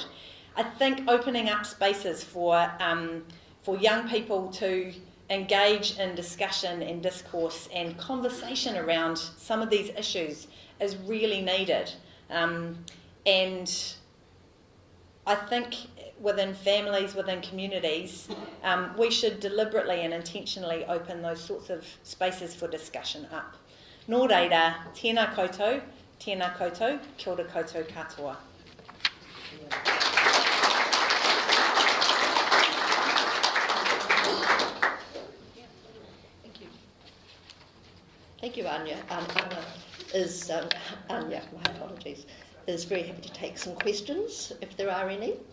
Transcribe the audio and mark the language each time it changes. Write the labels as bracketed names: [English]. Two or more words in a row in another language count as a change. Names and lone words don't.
[English] I think opening up spaces for young people to engage in discussion and discourse and conversation around some of these issues is really needed. And I think within families, within communities, we should deliberately and intentionally open those sorts of spaces for discussion up. [Māori] Nō reira, tēnā koutou, kia ora koutou katoa. [English] Thank you, Anya. Anya, my apologies, is very happy to take some questions, if there are any.